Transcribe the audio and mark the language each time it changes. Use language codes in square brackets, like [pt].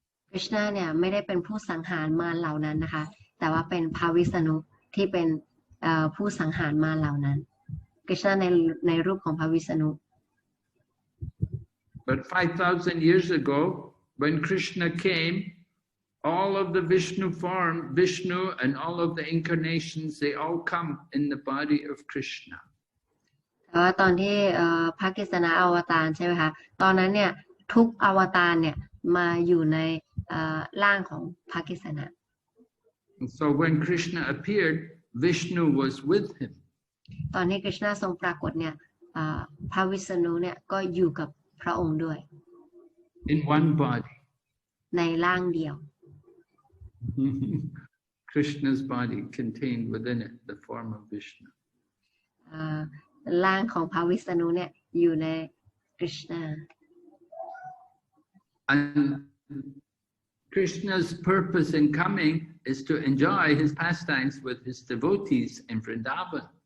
[th] คริชนาเนี่ยไม่ได้เป็นผู้สังหารมารเหล่านั้นนะคะแต่ว่าเป็นพระวิษณุที่เป็นผู้สังหารมารเหล่านั้นคริชนาในรูปของพระวิษณุ [en] But 5,000 years ago, when Krishna came, all of the Vishnu and all of the incarnations, they all come in the body of Krishna. [th] แต่ว่าตอนที่พระกฤษณะอวตารใช่ไหมคะตอนนั้นเนี่ยทุกอวตารเนี่ยมาอยู่ในร่างของพระกฤษณะ [en] So when Krishna appeared, Vishnu was with him. [th] ตอนที่คริชนาทรงปรากฏเนี่ยพระวิษณุเนี่ยก็อยู่กับพระองค์ด้วย [en] In one body. [th] ในร่างเดียว [en] Krishna's body contained within it the form of Vishnu. [th] ร่างของพระวิษณุเนี่ยอยู่ในคริชนา [en] And Krishna's purpose in coming is to enjoy his pastimes with his devotees in Vrindavan.